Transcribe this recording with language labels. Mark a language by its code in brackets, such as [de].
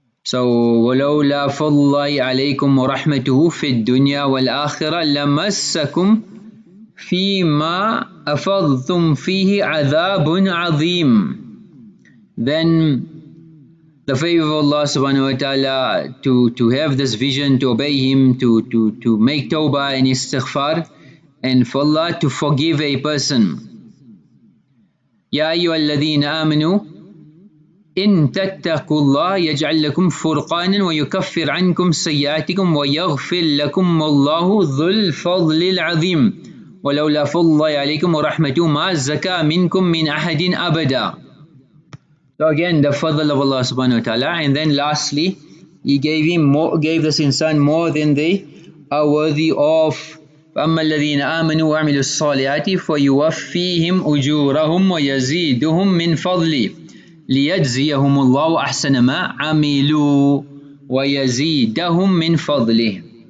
[ar] So وَلَوْلَا فَضْلُ اللَّهِ عَلَيْكُمْ وَرَحْمَتُهُ فِي الدُّنْيَا وَالْآخِرَةِ لَمَسَّكُمْ فِي مَا أَفَضْتُمْ فِيهِ عَذَابٌ عَظِيمٌ. [en] Then the favor of Allah subhanahu wa ta'ala to have this vision, to obey Him, to make tawbah and istighfar, and for Allah to forgive a person. [ar] يَا أَيُّهَا الَّذِينَ آمَنُوا إن تتقوا الله يجعل لكم فرقانا ويكفر عنكم سيئاتكم ويغفر لكم والله ذو الفضل العظيم ولولا فضل الله عليكم ورحمته ما زكى منكم من أحد أبدا. [en] So again, the fadl of Allah subhanahu wa ta'ala. And then lastly, He gave this insan more than they are worthy of. [ar] فَأَمَّا الَّذِينَ آمَنُوا وَعَمِلُوا الصَّالِحَاتِ فَيُوَفِّيهِمْ أُجُورَهُمْ وَيَزِيدُهُمْ مِنْ فَضْلِهِ لِيَجْزِيَهُمُ اللَّهُ أَحْسَنَ مَا عَمِلُوا وَيَزِيدَهُمْ مِنْ فَضْلِهِ.